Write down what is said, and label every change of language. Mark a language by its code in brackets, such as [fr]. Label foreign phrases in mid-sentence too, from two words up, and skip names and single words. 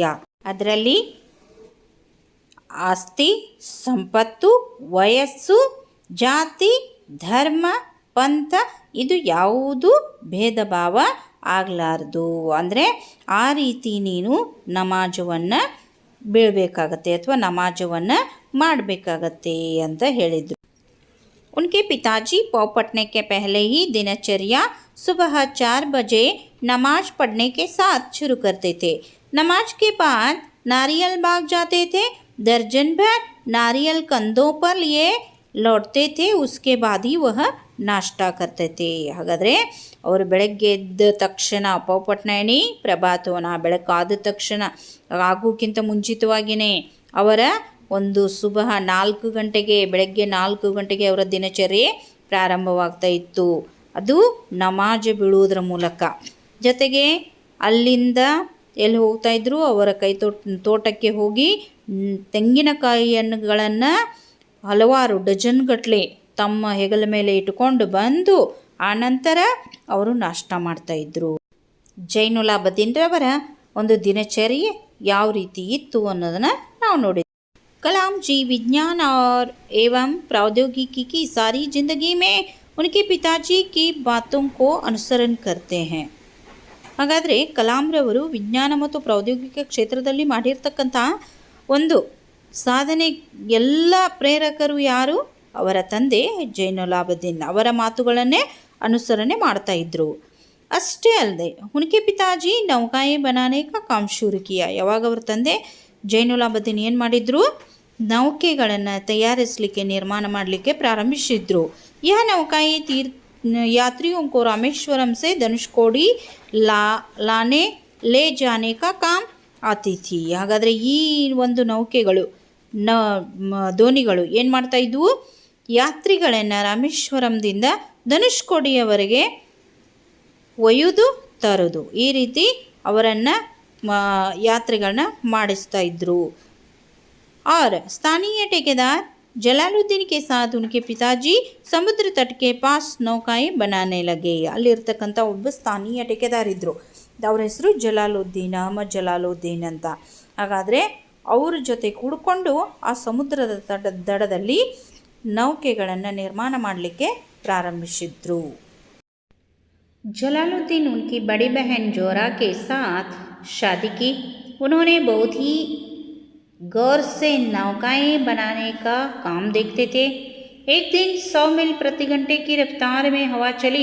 [kn] ಅದರಲ್ಲಿ ಆಸ್ತಿ, ಸಂಪತ್ತು, ವಯಸ್ಸು, ಜಾತಿ, ಧರ್ಮ, ಪಂಥ ಇದು ಯಾವುದೂ ಭೇದ ಭಾವ ಆಗಲಾರ್ದು. ಅಂದರೆ ಆ ರೀತಿ ನೀನು ನಮಾಜವನ್ನು ಬೀಳಬೇಕಾಗತ್ತೆ ಅಥವಾ ನಮಾಜವನ್ನು ಮಾಡಬೇಕಾಗತ್ತೆ ಅಂತ ಹೇಳಿದರು. [hi] उनके पिताजी पाव पटने के पहले ही दिनचर्या सुबह 4 बजे नमाज पढ़ने के साथ शुरू करते थे. नमाज के बाद नारियल बाग जाते थे. दर्जन भर नारियल कंधों पर लिए लौटते थे. उसके बाद ही वह नाश्ता करते थे. [kn] ಹಾಗಾದರೆ ಅವರು ಬೆಳಗ್ಗೆ ಎದ್ದ ತಕ್ಷಣ ಪೌಪಟ್ನಯನಿ ಪ್ರಭಾತವನ ಬೆಳಕಾದ ತಕ್ಷಣ ಆಗೋಕ್ಕಿಂತ ಮುಂಚಿತವಾಗಿಯೇ ಅವರ ಒಂದು ಸುಬಹ 4 ಗಂಟೆಗೆ ಬೆಳಗ್ಗೆ 4 ಗಂಟೆಗೆ ಅವರ ದಿನಚರ್ಯೆ ಪ್ರಾರಂಭವಾಗ್ತಾ ಇತ್ತು. ಅದು ನಮಾಜ್ ಬೀಳುವುದರ ಮೂಲಕ. ಜೊತೆಗೆ ಅಲ್ಲಿಂದ ಎಲ್ಲಿ ಹೋಗ್ತಾಯಿದ್ರು? ಅವರ ತೋಟಕ್ಕೆ ಹೋಗಿ ತೆಂಗಿನಕಾಯಿಗಳನ್ನು ಹಲವಾರು ಡಜನ್ಗಟ್ಟಲೆ ತಮ್ಮ ಹೆಗಲ ಮೇಲೆ ಇಟ್ಟುಕೊಂಡು ಬಂದು ಆನಂತರ ಅವರು ನಾಷ್ಟ ಮಾಡ್ತಾಯಿದ್ರು. ಜೈನುಲಾಬದ್ದೀನ್ರವರ ಒಂದು ದಿನಚರ್ಯೆ ಯಾವ ರೀತಿ ಇತ್ತು ಅನ್ನೋದನ್ನು ನಾವು ನೋಡಿದ್ವಿ. [hi] कलाम जी विज्ञान और एवं प्रौद्योगिकी की सारी ज़िंदगी में उनके पिताजी की बातों को अनुसरण करते हैं. [kn] ಹಾಗಾದರೆ ಕಲಾಂರವರು ವಿಜ್ಞಾನ ಮತ್ತು ಪ್ರೌದ್ಯೋಗಿಕ ಕ್ಷೇತ್ರದಲ್ಲಿ ಮಾಡಿರ್ತಕ್ಕಂಥ ಒಂದು ಸಾಧನೆ ಎಲ್ಲ ಪ್ರೇರಕರು ಯಾರು? ಅವರ ತಂದೆ ಜೈನುಲಾಬದ್ದೀನ್. ಅವರ ಮಾತುಗಳನ್ನೇ ಅನುಸರಣೆ ಮಾಡ್ತಾ ಇದ್ದರು. ಅಷ್ಟೇ ಅಲ್ಲದೆ [hi] उनके पिताजी नौकाएं बनाने का काम शुरू किया. [kn] ಯಾವಾಗ ಅವರ ತಂದೆ ಜೈನುಲಾಬದ್ದೀನ್ ಏನು ಮಾಡಿದರು? ನೌಕೆಗಳನ್ನು ತಯಾರಿಸಲಿಕ್ಕೆ ನಿರ್ಮಾಣ ಮಾಡಲಿಕ್ಕೆ ಪ್ರಾರಂಭಿಸಿದ್ರು. [hi] यह नौकाएं यात्रियों को रामेश्वरम से धनुषकोडी लाने ले जाने का काम आती थी. [kn] ಹಾಗಾದರೆ ಈ ಒಂದು ನೌಕೆಗಳು ದೋಣಿಗಳು ಏನು ಮಾಡ್ತಾ ಇದ್ವು? ಯಾತ್ರಿಗಳನ್ನು ರಾಮೇಶ್ವರಂದಿಂದ ಧನುಷ್ಕೋಡಿಯವರೆಗೆ ಒಯ್ಯುವುದು ತರೋದು ಈ ರೀತಿ ಅವರನ್ನು ಯಾತ್ರೆಗಳನ್ನ ಮಾಡಿಸ್ತಾ ಇದ್ದರು. [hi] और स्थानीय ठेकेदार जलालुद्दीन के साथ उनके पिताजी समुद्र तट के पास नौकाएं बनाने लगे. [kn] ಅಲ್ಲಿರ್ತಕ್ಕಂಥ ಒಬ್ಬ ಸ್ಥಾನೀಯ ठेकेदार ಇದ್ದರು. ಅವ್ರ ಹೆಸರು ಅಹಮದ್ ಜಲಾಲುದ್ದೀನ್ ಅಂತ. ಹಾಗಾದರೆ ಅವ್ರ ಜೊತೆ ಕೂಡಿಕೊಂಡು ಆ ಸಮುದ್ರದ ದಡದಲ್ಲಿ ನೌಕೆಗಳನ್ನು ನಿರ್ಮಾಣ ಮಾಡಲಿಕ್ಕೆ ಪ್ರಾರಂಭಿಸಿದ್ರು. [hi] जलालुद्दीन उनकी बड़ी बहन जोरा के साथ शादी की. उन्होंने बहुत ही गौर से नौकाएं बनाने का काम देखते थे. एक दिन 100 मील प्रति घंटे की रफ्तार में हवा चली.